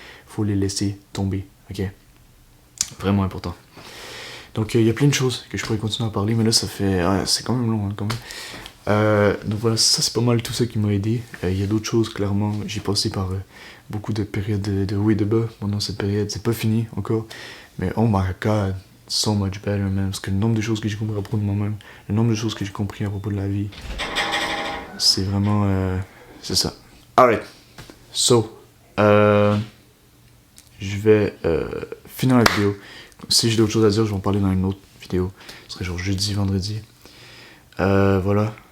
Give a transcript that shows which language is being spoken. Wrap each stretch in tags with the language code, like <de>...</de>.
<fr>Faut les laisser tomber. Ok? Vraiment important. Donc, il y a plein de choses que je pourrais continuer à parler, mais là, ça fait... Ouais, c'est quand même long, hein, quand même. Donc voilà, ça, c'est pas mal tout ça qui m'a aidé. Il y a d'autres choses, clairement. J'ai passé par beaucoup de périodes de haut et de bas pendant cette période. C'est pas fini, encore. Mais</fr> <en>oh my god, so much better, man.</en> <fr>Parce que le nombre de choses que j'ai compris à propos de moi-même, le nombre de choses que j'ai compris à propos de la vie, c'est vraiment... c'est ça. Alright.</fr> <en>So,</en> <fr>je vais finir la vidéo. Si j'ai d'autres choses à dire, je vais en parler dans une autre vidéo. Ce serait genre jeudi, vendredi. Voilà.</fr>